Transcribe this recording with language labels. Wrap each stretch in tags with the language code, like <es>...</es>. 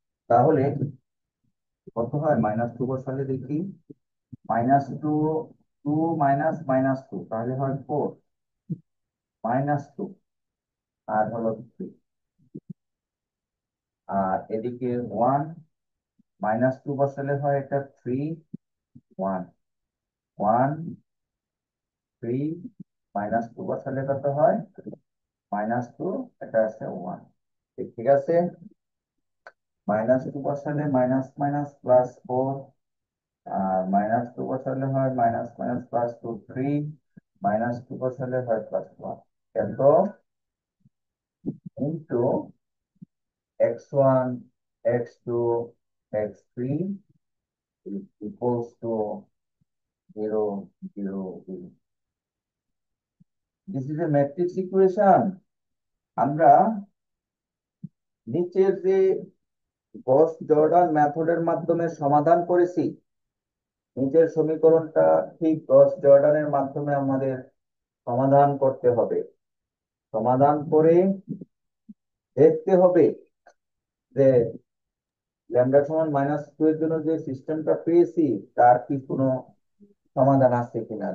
<bn>তাহলে কত হয়? -2 বসালে দেখি, -2, 2 মাইনাস -2 তাহলে হয় 4, -2 আর হলো 3, আর এদিকে 1, -2 বসালে হয় এটা 3, 1, 1, 3, -2 বসালে কত হয়? -2, এটা আছে 1। ঠিক আছে, -2 বসালে মাইনাস মাইনাস প্লাস 4, আর -2 বসালে হয় মাইনাস মাইনাস প্লাস 2, 3, -2 বসালে হয় +1।</bn> <en>এত into x1, x2, x3 equals to 0, 0, 0. This is a matrix equation.</en> <bn>আমরা নিচের যে গস জর্ডান মেথডের মাধ্যমে সমাধান করেছি, নিচের সমীকরণটা ঠিক গস জর্ডানের মাধ্যমে আমাদের সমাধান করতে হবে। সমাধান করে দেখতে হবে যে ল্যামডা সমান -2 এর জন্য যে সিস্টেমটা পেয়েছি তার কি কোনো সমাধান আছে কিনা।</bn>